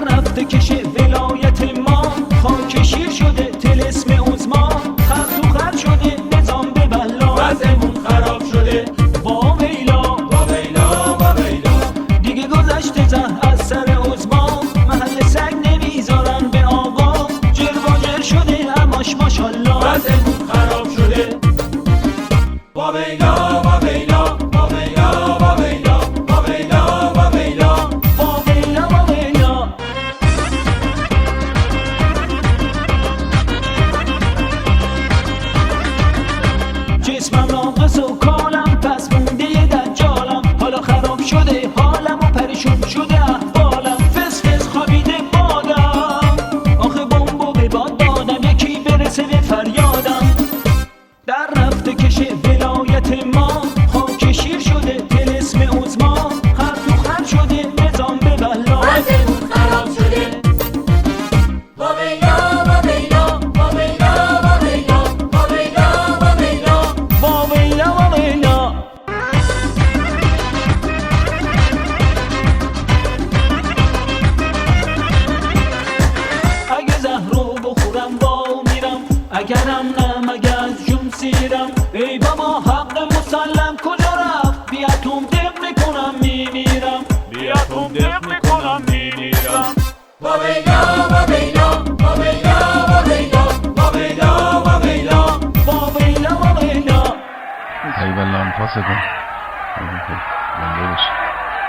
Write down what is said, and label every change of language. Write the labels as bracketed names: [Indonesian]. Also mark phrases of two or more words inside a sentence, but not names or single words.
[Persian] رفته کشه ولایت ما، خاک شیر شده طلسم عظما، خر تو خر شده نظام به بلا، وضعمون خراب شده. وا ویلا وا ویلا وا ویلا، دیگه گذشته زهر از سر عظما، محل سگ نمیذارن به آقا، جر و جر شده هماش ماشالله. وضعمون خراب شده. وا ویلا وا ویلا وا ویلا وا ویلا وا ویلا وا ویلا وا ویلا وا ویلا. جسمم ناقص و کالم پس مونده یه دجالم، حالا خراب شده حالم و پریشون شده احوالم، فس فس خوابیده بادم، آخه بمبو به باد دادم یکی برسه به فریادم. در رفته کشه ولایت ما، خاک شیر شده طلسم عظما، خر تو خر شده نظام به بلا. وضعمون خراب شده. وا ویلا وا ویلا وا ویلا وا ویلا وا ویلا وا ویلا وا ویلا وا ویلا. اگه زهرو بخورم با میرم، اگرم نه مگه از جون سیرم، ای بابا حق مسلم کجا رفت، بیاتون دق میکنم میمیرم، بیاتون دق میکنم میمیرم. وا ویلا وا ویلا وا ویلا وا ویلا وا ویلا وا ویلا وا ویلا وا ویلا. [Arabic] ای والله انفاسكم.